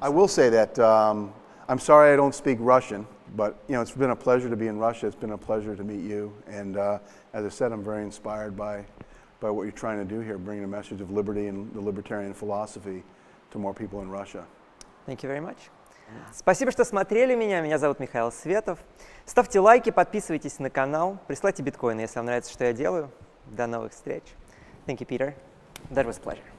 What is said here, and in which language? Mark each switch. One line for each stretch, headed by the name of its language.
English: I will say that I'm sorry I don't speak Russian, but you know, it's been a pleasure to be in Russia. It's been a pleasure to meet you, and as I said, I'm very inspired by what you're trying to do here, bringing a message of liberty and the libertarian philosophy to more people in Russia. Thank you very much.
Russian: Спасибо, что смотрели меня. Меня зовут Михаил Светов. Ставьте лайки, подписывайтесь на канал, присылайте биткоины, если вам нравится, что я делаю. До новых встреч.
English: Thank you, Peter. That was a pleasure.